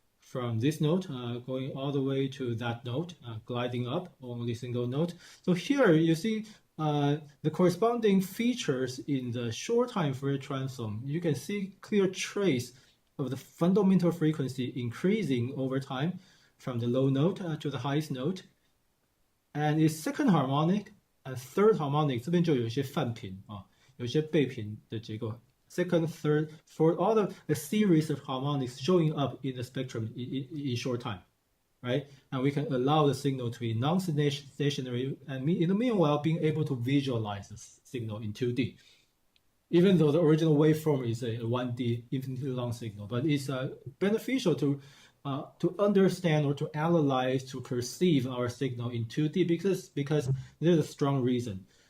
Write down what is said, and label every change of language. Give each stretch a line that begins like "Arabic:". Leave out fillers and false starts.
English: From this note, going all the way to that note, gliding up, only single note. So here you see the corresponding features in the short-time Fourier transform. You can see clear trace of the fundamental frequency increasing over time from the low note to the highest note. And its second harmonic and third harmonic
Chinese: 这边就有一些泛频有一些倍频的结构。
English: Second, third, fourth, all the series of harmonics showing up in the spectrum in short time, right? And we can allow the signal to be non-stationary and in the meanwhile being able to visualize the signal in 2D. Even though the original waveform is a 1D infinitely long signal, but it's beneficial to understand or to analyze, to perceive our signal in 2D because there's a strong reason.